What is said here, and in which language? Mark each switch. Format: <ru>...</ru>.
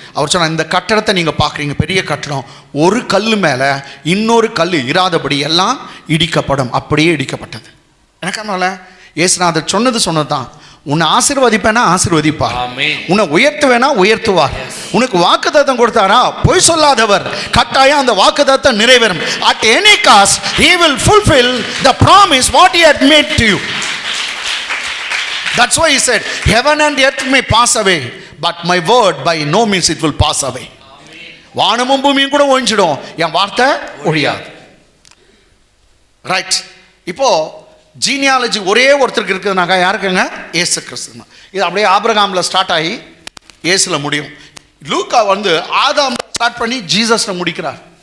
<ta>அவர் சொன்னால் இந்த கட்டடத்தை நீங்கள் பார்க்குறீங்க, பெரிய கட்டடம், ஒரு கல் மேலே இன்னொரு கல் இராதபடி எல்லாம் இடிக்கப்படும். அப்படியே இடிக்கப்பட்டது. எனக்கனால இயேசுநாதர் சொன்னது தான், உன்னை ஆசீர்வதிப்பேனா ஆசீர்வதிப்பார், உன்னை உயர்த்துவேனா உயர்த்துவார். உனக்கு வாக்குத்தத்தம் கொடுத்தாரா, பொய் சொல்லாதவர், கட்டாயம் அந்த வாக்குத்தத்தம் நிறைவேறும்.</ta> <en>At any cost he will fulfill the promise what he had made to you. That's why he said heaven and earth may pass away but my word by no means it will pass away.</en> <ta>வானமும் பூமியும் கூட ஒழிஞ்சிடும், என் வார்த்தை ஒழியாது. Right. இப்போ genealogy ஒரே ஒருத்தருக்கு இருக்குதுனாக்கா யாருக்குங்க, இயேசு கிறிஸ்து. இது அப்படியே ஆபிரகாமில் ஸ்டார்ட் ஆகி இயேசுல முடியும். லூக்கா வந்து ஆதாம் ஸ்டார்ட் பண்ணி ஜீசஸ்ல முடிக்கிறார்.</ta>